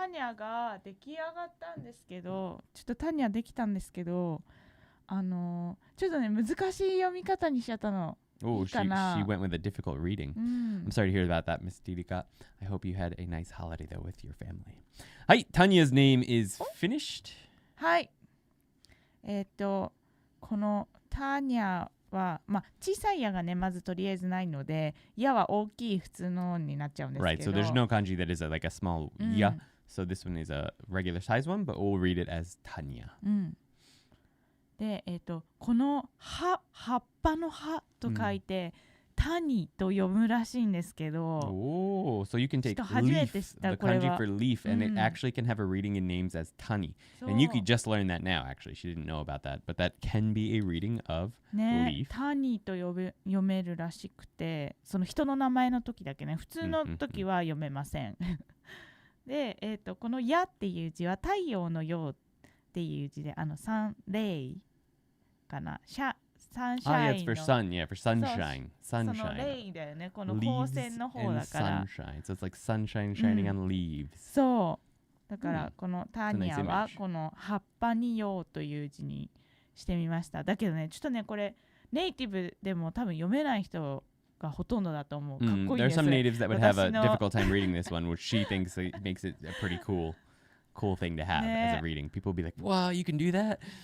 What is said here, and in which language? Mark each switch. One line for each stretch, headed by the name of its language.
Japanese: タニャが出来上がったんですけど、ちょっとタニャできたんですけど、ちょっとね難しい読み方にしちゃったの。
English: Oh, she went with a difficult reading. I'm sorry to hear about that, Miss Tirika. I hope you had a nice holiday though with your family. Hi, Tanya's name is finished.
Japanese: はい。このタニャは、小さい矢がね、まずとりあえずないので、矢は大きい普通のになっちゃうんですけど。
English: Right, so there's no kanji that is like a small ya. So this one is a regular size one, but we'll read it as Tanya.
Japanese: で、この葉っぱの葉と書いて、谷と読むらしいんですけど。
English: Oh, so you can take leaf, the kanji for leaf, and it actually can have a reading in names as tani. And Yuki just learned that now, actually. She didn't know about that, but that can be a reading of leaf.
Japanese: 谷と読めるらしくて、その人の名前の時だけね、普通の時は読めません。で、この矢っていう字は太陽の陽っていう字で、サンレイかな。
English: Yeah, it's for sun. Yeah, for sunshine. Sunshine.
Japanese: そのレイだよね。この光線の方だから。
English: Sunshine. So it's like sunshine shining on leaves.
Japanese: そう。だからこのタニャはこの葉っぱに陽という字にしてみました。だけどね、ちょっとねこれネイティブでも多分読めない人がほとんどだと思う。かっこいいです。
English: There are some natives that would have a difficult time reading this one, which she thinks makes it a pretty cool thing to have as a reading. People will be like, "Wow, you can do that."